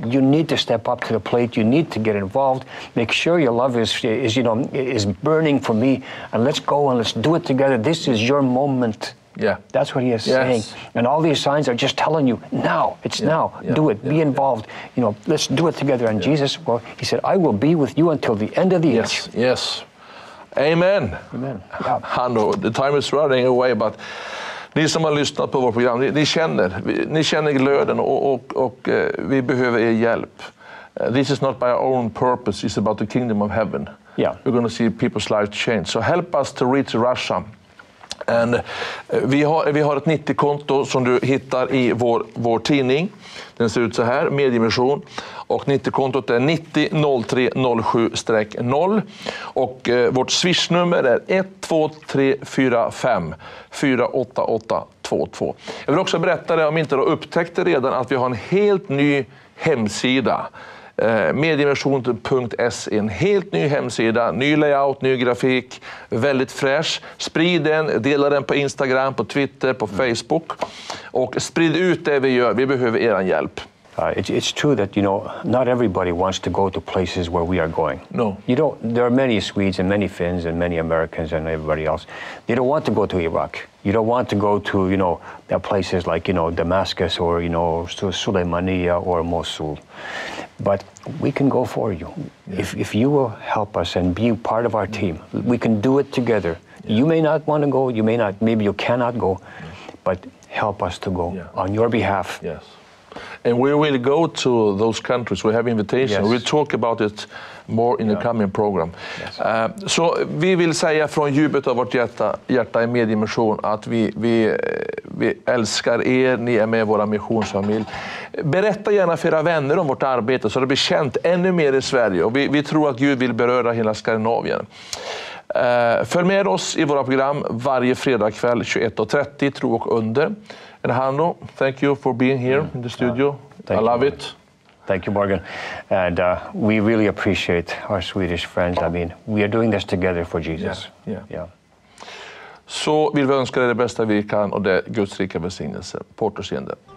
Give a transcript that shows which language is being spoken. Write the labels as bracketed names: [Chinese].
[English] You need to step up to the plate. You need to get involved. Make sure your love is burning for me. And let's go and let's do it together. This is your moment. Yeah. That's what He is saying. And all these signs are just telling you, now. It's now. Do it. Be involved. Let's do it together. And Jesus, He said, I will be with you until the end of the age. Yes. Amen. Yeah. The time is running away, but [Swedish] ni som har lyssnat på vårt program, ni känner glöden och vi behöver er hjälp. [English] This is not by our own purpose, it's about the kingdom of heaven. Yeah. We're going to see people's lives change. So help us to reach Russia. And [Swedish] vi har ett 90-konto som du hittar i vår tidning. Den ser ut så här, Mediemission. Och 90-kontot är 900307-0. Och vårt swishnummer är 12345 48822. Jag vill också berätta det, om inte du har upptäckt det redan, att vi har en helt ny hemsida. Mediemission.se, en helt ny hemsida, ny layout, ny grafik, väldigt fräsch. Sprid den, dela den på Instagram, på Twitter, på Facebook och sprid ut det vi gör. Vi behöver er hjälp. [English] It's true that, not everybody wants to go to places where we are going. No. There are many Swedes and many Finns and many Americans and everybody else. They don't want to go to Iraq. You don't want to go to, places like, Damascus or, Suleimania or Mosul. But we can go for you. Yeah. If you will help us and be part of our team, we can do it together. Yeah. You may not want to go, maybe you cannot go, but help us to go on your behalf. Yes. And we will go to those countries. We have invitations. We'll talk about it more in the coming program. Yes. [Swedish] Så vi vill säga från djupet av vårt hjärta i Mediemission att vi älskar er, ni är med i vår missionsfamilj. Berätta gärna för era vänner om vårt arbete så det blir känt ännu mer i Sverige. Och vi tror att Gud vill beröra hela Skandinavien. Följ med oss i våra program varje fredagkväll 21:30, Tro och Under. [English] And Hanno, thank you for being here in the studio. I love it. Thank you, Morgan. And we really appreciate our Swedish friends. I mean, we are doing this together for Jesus. Yeah. [Swedish] så vill vi önska dig det bästa vi kan och det Guds rika välsignelse. På återseende.